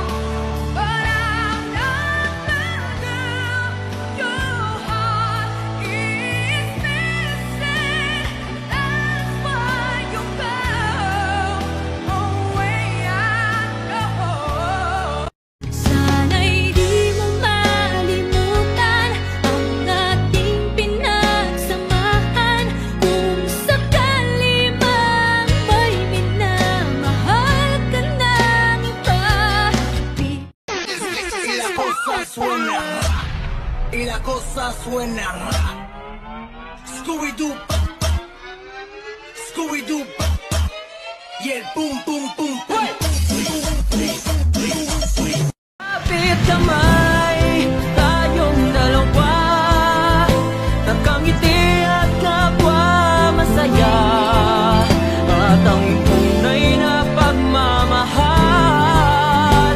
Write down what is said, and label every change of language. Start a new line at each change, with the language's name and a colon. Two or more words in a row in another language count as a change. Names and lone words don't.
English: But I'm not the girl your heart is missing. That's why you fell away. I know.
Filipino: Sana'y di mo malimutan ang ating pinagsamahan. Kung sakali mang may minamahal ka ng iba.
Spanish: Y la cosa suena. Scooby-Doo. Scooby-Doo. Y el pum pum pum pum.
Filipino: kapit kamay, tayong dalawa, nakangiti at kapwa masaya, at ang tunay na pagmamahal.